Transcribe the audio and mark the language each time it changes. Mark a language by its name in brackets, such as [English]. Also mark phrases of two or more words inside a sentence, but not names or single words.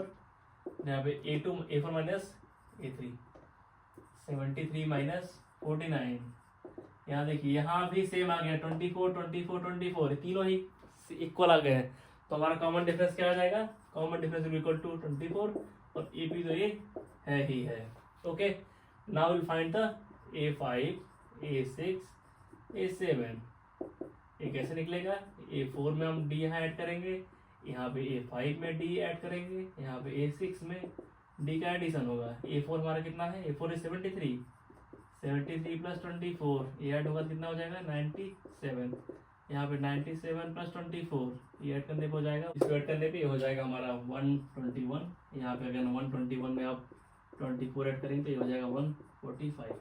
[Hindi] यहाँ पे a4 माइनस a3 73 माइनस 49. यहाँ देखिए यहाँ भी सेम आ गया 24 24 24, तीनों ही इक्वल आ गए हैं. तो हमारा [English] common difference [Hindi] क्या आ जाएगा? [English] common difference will equal to 24 [Hindi] और AP तो ये है ही है. [English] OK, now will find the a5 a6 a7. [Hindi] ये कैसे निकलेगा? a4 में हम D यहाँ ऐड करेंगे, यहाँ पे a5 में D ऐड करेंगे, यहाँ पे a6 में D का एडिशन होगा. a4 हमारा कितना है? a4 is 73 प्लस 24 ये ऐड होगा कितना हो जाएगा? 97. यहाँ पे 97 प्लस 24 ये ऐड करने पे हो जाएगा, इसको ऐड करने पे ये हो जाएगा हमारा 121. यहाँ पे अगर 121 में आप 24 ऐड करेंगे तो ये हो जाएगा 145.